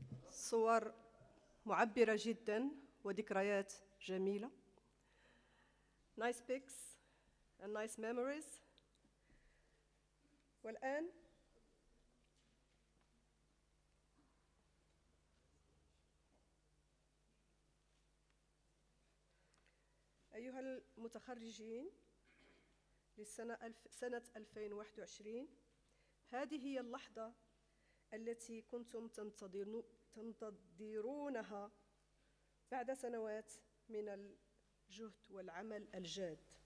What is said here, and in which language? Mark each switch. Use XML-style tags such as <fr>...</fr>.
<ar>صور معبرة جدا وذكريات جميلة.</ar> <en>Nice pics and nice memories.</en> <ar>والآن أيها المتخرجين سنة 2021، هذه هي اللحظة التي كنتم تنتظرونها بعد سنوات من الجهد والعمل الجاد.</ar>